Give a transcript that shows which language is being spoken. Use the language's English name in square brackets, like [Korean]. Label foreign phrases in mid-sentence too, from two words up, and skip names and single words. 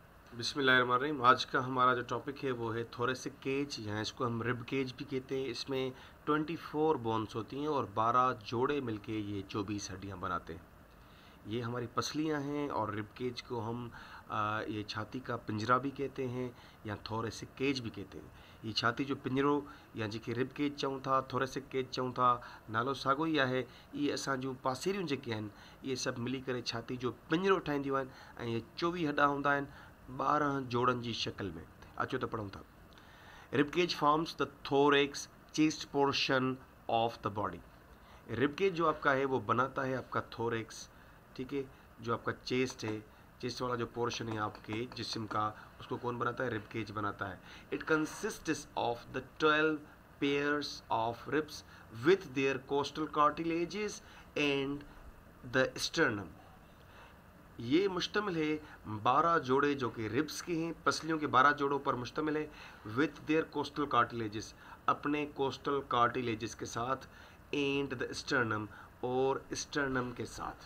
[Urdu] बिस्मिल्लाहिर्रहमानिर्रहीम। آج کا ہمارا جو ٹاپک ہے وہ ہے [English] thoracic cage, [Urdu] یا اس کو ہم [English] rib cage [Urdu] بھی کہتے ہیں. اس میں 24 بونز ہوتی ہیں اور 12 جوڑے مل کے یہ 24 ہڈیاں بناتے ہیں. یہ ہماری پسلیاں ہیں اور [English] rib cage [Urdu] کو ہم یہ چھاتی کا پنجرا بھی کہتے ہیں یا [English] thoracic cage [Urdu] بھی کہتے ہیں. [Sindhi] ये छाती जो पिंजरो या जेके [English] rib cage [Sindhi] चऊं था, [English] thoracic cage [Sindhi] चऊं था, नालो साॻियो ई आहे। ये असां जूं पासेरियूं जेके आहिनि इहे सभु मिली करे छाती जो पिंजरो ठाहींदियूं आहिनि ऐं इहे 24 हॾा हूंदा आहिनि 12 जोड़नि जी शक्ल में। अचो त पढ़ूं था। [English] Rib cage forms the thorax chest portion of the body. rib cage [Urdu] جو آپ کا ہے وہ بناتا ہے آپ کا تھوریکس، ٹھیک ہے، جو آپ کا چیسٹ ہے، چیسٹ والا جو پورشن ہے آپ کے جسم کا، اس کو کون بناتا ہے? [English] rib cage [Urdu] بناتا ہے. [English] It consists of the 12 pairs of ribs with their costal cartilages and the sternum. [Urdu] یہ مشتمل ہے 12 جوڑے جو کہ ریبز کے ہیں، پسلیوں کے 12 جوڑوں پر مشتمل ہے. [English] with their costal cartilages, अपने costal cartilages [Urdu] کے ساتھ, [English] and the sternum, [Urdu] اور سٹرنم کے ساتھ.